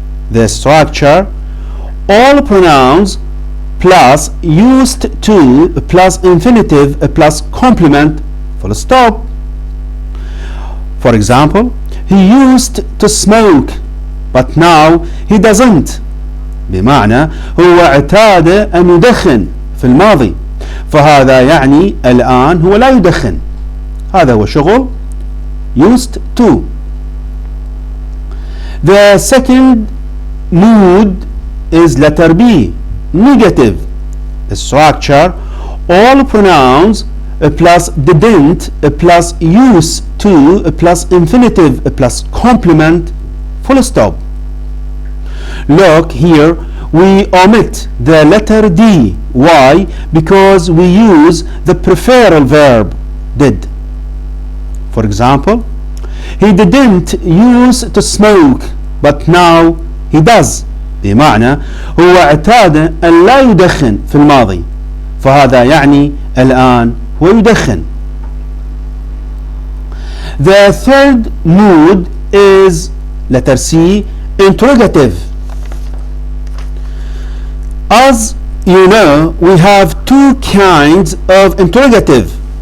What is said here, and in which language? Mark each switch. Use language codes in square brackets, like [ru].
[en] The structure, all pronouns plus used to plus infinitive plus complement, full stop. For example, he used to smoke, but now he doesn't. [ar] بمعنى هو اعتاد أن يدخن في الماضي، فهذا يعني الآن هو لا يدخن. هذا هو شغل used to. [en] The second mood is letter B, negative. The structure, all pronouns plus didn't plus used to plus infinitive plus complement, full stop. Look here, we omit the letter D. Why? Because we use the preferable verb did. For example, he didn't used to smoke, but now he does. [ar] بمعنى هو اعتاد أن لا يدخن في الماضي، فهذا يعني الآن هو يدخن. [en] The third mood is letter C, interrogative. As you know, we have two kinds of interrogative.